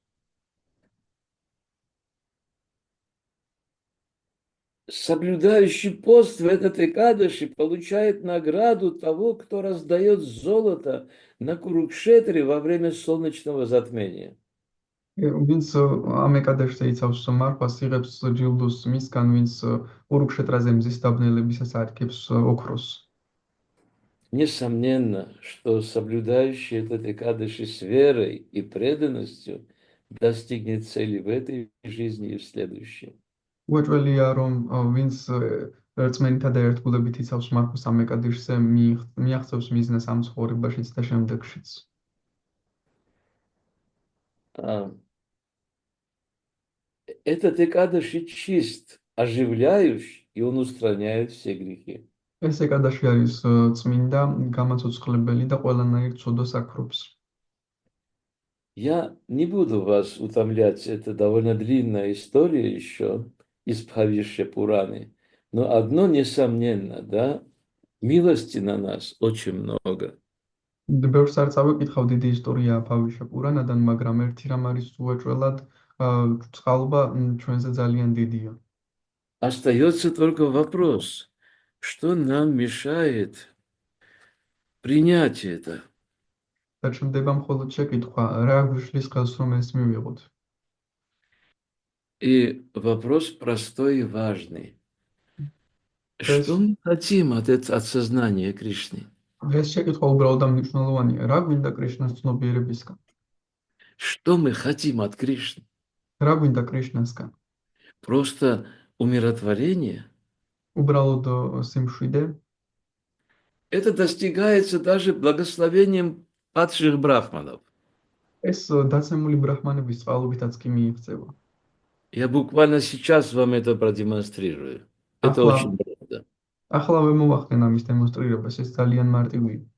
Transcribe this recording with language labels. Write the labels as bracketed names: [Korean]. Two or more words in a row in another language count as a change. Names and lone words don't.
[Russian] Соблюдающий пост в этот Экадаши получает награду того, кто раздает золото на Курукшетре во время солнечного затмения. [Georgian] ვინც ამ ეკადაშზე იცავს მარხვას, იღებს ჯილდოს მისგან, ვინც ურუქშეტრაზე მზის დაბნელებისას արգებს ოქროს. [Russian] Несомненно, что соблюдающий этот Экадаши с верой и преданностью достигнет цели в этой жизни и в следующей. [Georgian] უეჭველია, რომ ვინც რწმენითა და ერთგულებით იცავს მარხვას ამ ეკადაშზე, მიაღწევს მიზნას ამ ცხოვრებაშიც და შემდეგშიც. [Russian] Этот Экадаши чист, оживляющий, и он устраняет все грехи. [Georgian] ეს ეკადაში არის წმინდა, გამაცოცხლებელი და ყველანაირ ცოდვას აქრობს. [Russian] Я не буду вас утомлять, это довольно длинная история еще из Бхавишья Пураны, но одно несомненно, да, милости на нас очень много. [Georgian] ბევრს არ წავიკითხავ, დიდი ისტორია ფავიშა პურანადან, მაგრამ ერთი რამ არის უეჭველად, წყალობა ჩვენზე ძალიან დიდია. [Russian] Остается только вопрос, что нам мешает принять это? [Georgian] და ჩნდება მხოლოდ შეკითხვა, რა გვიშლის ხელს რომ ეს მივიღოთ. [Russian] И вопрос простой и важный. Yes. Что мы хотим от сознания Кришны? [Georgian] ეს შეკითხვა უბრალოდ და მნიშვნელოვანია, რა გვინდა კრიშნას ცნობიერებისგან? [Russian] Что мы хотим от Кришны? [Georgian] რა გვინდა კრიშნასგან? [Russian] Просто умиротворение? [Georgian] უბრალოდ სიმშვიდე? [Russian] Это достигается даже благословением падших брахманов. [Georgian] ეს დაცემული ბრაჰმანების წყალობითაც კი მიიღწევა. [Russian] Я буквально сейчас вам это продемонстрирую. Это очень просто. [Georgian] ახლავე მოვახდენ ამის დემონსტრირებას, ეს ძალიან მარტივია.